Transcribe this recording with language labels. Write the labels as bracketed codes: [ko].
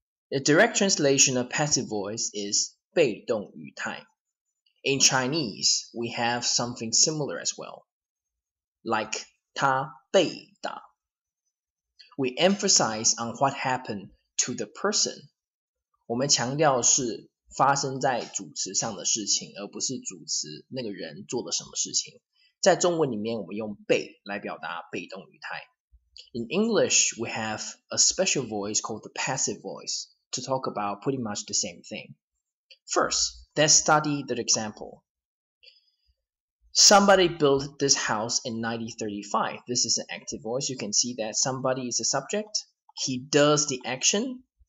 [en] The direct translation of passive voice is 被动语态. In Chinese, we have something similar as well, like [zh] 他被打. [en] We emphasize on what happened to the person. [zh] 我们强调是发生在主词上的事情，而不是主词那个人做了什么事情。在中文里面，我们用被来表达被动语态。 [en] In English, we have a special voice called the passive voice to talk about pretty much the same thing. First, let's study the example. Somebody built this house in 1935. This is an active voice. You can see that somebody is a subject. He does the action.